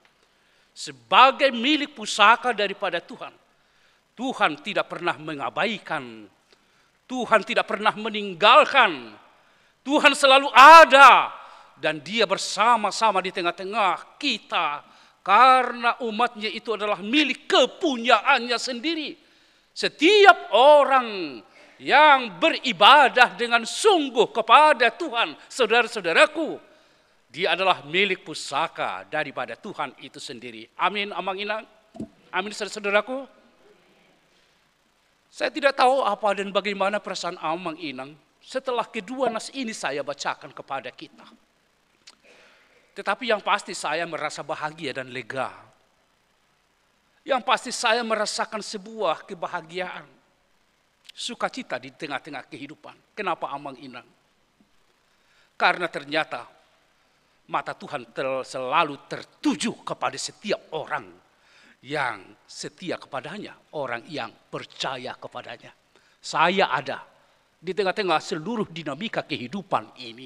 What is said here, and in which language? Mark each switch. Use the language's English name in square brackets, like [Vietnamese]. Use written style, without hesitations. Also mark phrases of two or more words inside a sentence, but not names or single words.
[Indonesian] Sebagai milik pusaka daripada Tuhan, Tuhan tidak pernah mengabaikan, Tuhan tidak pernah meninggalkan, Tuhan selalu ada dan Dia bersama-sama di tengah-tengah kita karena umatnya itu adalah milik kepunyaannya sendiri. Setiap orang yang beribadah dengan sungguh kepada Tuhan, saudara-saudaraku, dia adalah milik pusaka daripada Tuhan itu sendiri. Amin, [Batak Toba] amang inang. [Indonesian] Amin, saudara-saudaraku. Saya tidak tahu apa dan bagaimana perasaan [Batak Toba] amang inang [Indonesian] setelah kedua nas ini saya bacakan kepada kita. Tetapi yang pasti saya merasa bahagia dan lega. Yang pasti saya merasakan sebuah kebahagiaan, sukacita di tengah-tengah kehidupan. Kenapa [Batak Toba] amang inang? [Indonesian] Karena ternyata mata Tuhan selalu tertuju kepada setiap orang yang setia kepadanya, orang yang percaya kepadanya. Saya ada di tengah-tengah seluruh dinamika kehidupan ini.